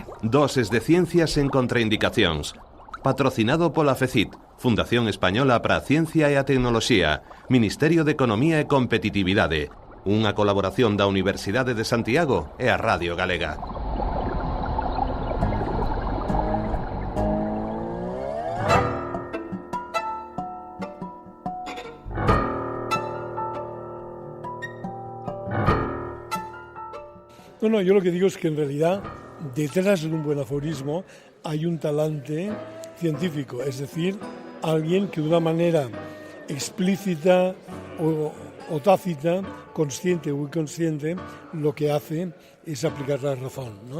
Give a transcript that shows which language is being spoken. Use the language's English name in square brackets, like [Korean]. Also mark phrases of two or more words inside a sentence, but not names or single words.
[Galician] Doses de ciencias en contraindicacións. Patrocinado pola FECIT, Fundación Española para a Ciencia e a Tecnoloxía, Ministerio de Economía e Competitividade, unha colaboración da Universidade de Santiago e a Radio Galega. [Spanish] No, yo lo que digo es que en realidad detrás de un buen aforismo hay un talante científico, es decir, alguien que de una manera explícita o tácita, consciente o inconsciente, lo que hace es aplicar la razón, ¿no?